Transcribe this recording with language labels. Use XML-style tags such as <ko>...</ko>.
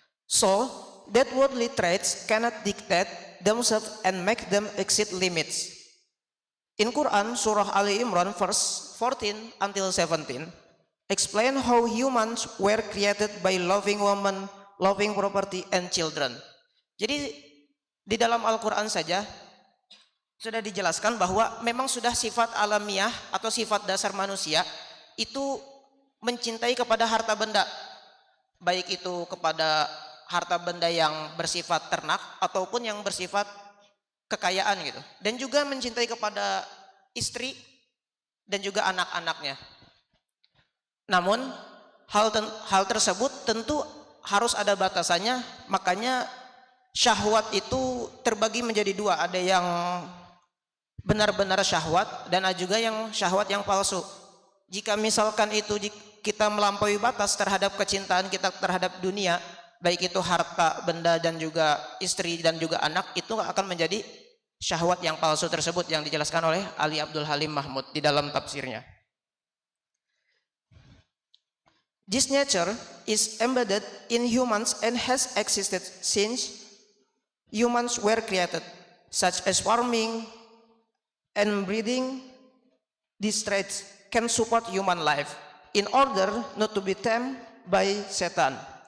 <en>So, that worldly traits cannot dictate themselves and make them exceed limits. In Quran, Surah Ali Imran, verse 14 until 17, explain how humans were created by loving women, loving property, and children.</en> <id>Jadi, di dalam Al-Quran saja, sudah dijelaskan bahwa memang sudah sifat alamiah atau sifat dasar manusia, itu mencintai kepada harta benda. Baik itu kepada harta benda yang bersifat ternak ataupun yang bersifat kekayaan gitu, dan juga mencintai kepada istri dan juga anak-anaknya. Namun hal tersebut tentu harus ada batasannya, makanya syahwat itu terbagi menjadi dua, ada yang benar-benar syahwat dan ada juga yang syahwat yang palsu. Jika misalkan itu kita melampaui batas terhadap kecintaan kita terhadap dunia, baik itu harta benda dan juga istri dan juga anak, itu akan menjadi syahwat yang palsu tersebut yang dijelaskan oleh Ali Abdul Halim Mahmud di dalam tafsirnya.</id> <en>This nature is embedded in humans and has existed since humans were created, such as farming and breeding. These traits can support human life in order not to be tamed by Satan.</en>